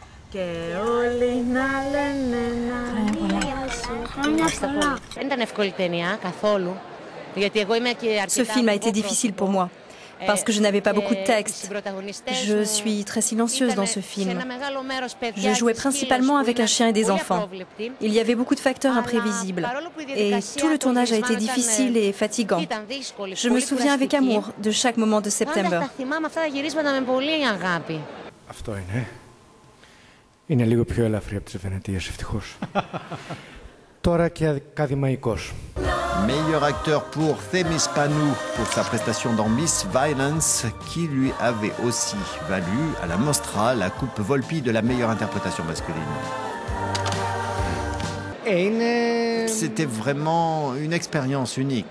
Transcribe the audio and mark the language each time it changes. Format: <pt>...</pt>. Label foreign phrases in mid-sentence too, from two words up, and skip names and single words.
<fr>Ce film a été difficile pour moi, parce que je n'avais pas beaucoup de texte. Je suis très silencieuse dans ce film. Je jouais principalement avec un chien et des enfants. Il y avait beaucoup de facteurs imprévisibles. Et tout le tournage a été difficile et fatigant. Je me souviens avec amour de chaque moment de September.</fr> <el>Είναι λίγο πιο ελαφρύ από τις Βενετίες, ευτυχώς. Τώρα και ακαδημαϊκός.</el> <fr>Meilleur acteur pour Themis Panou pour sa prestation dans Miss Violence qui lui avait aussi valu à la Mostra la coupe Volpi de la meilleure interprétation masculine. C'était vraiment une expérience unique.</fr>